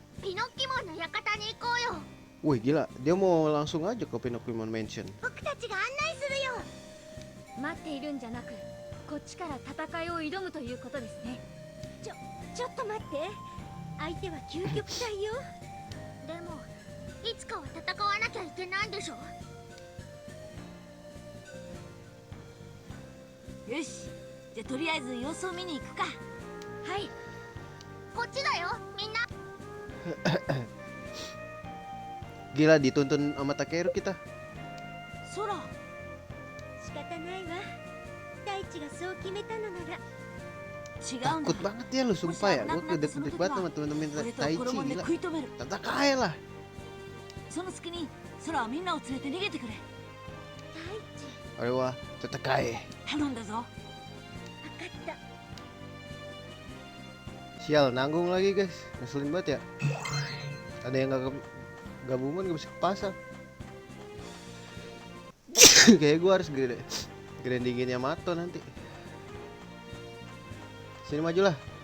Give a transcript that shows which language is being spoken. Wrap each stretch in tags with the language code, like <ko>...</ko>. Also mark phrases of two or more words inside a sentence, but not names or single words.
<ja>Pinocchimonの館に行こうよ。</ja> <id>Wih gila, dia mau langsung aja ke Pinocchio Mansion.</id> <ja>僕たちが案内するよ。待っているんじゃなく、こっちから戦いを挑むということですね。ちょっと待って、相手は究極体よ。でもいつかは戦わなきゃいけないんでしょ。よし、じゃあとりあえず様子を見に行くか。はい。こっちだよみんな。</ja> <id>Gila dituntun sama Takeru kita.</id> <ja>空、仕方ないわ。大地がそう決めたのなら。違うんだ。</ja> <id>Takut banget ya lu sumpah ya. Gue kedek-kedek banget sama temen-temen</id> <ja>俺と Taichi 衣で</ja> <id>gila.</id> <ja>食い止める。</ja> <id>Tentang aja lah.</id> <ja>その隙に空はみんなを連れて逃げてくれ。大地、</ja> <id>Ayo wah, tetakai.</id> <ja>頼んだぞ。分かった。</ja> <id>Sial, nanggung lagi guys. Ngeselin banget ya. Ada yang gabungan gak bisa kepasang. Kayak gue harus grindinginnya Mato nanti. Sini majulah.</id>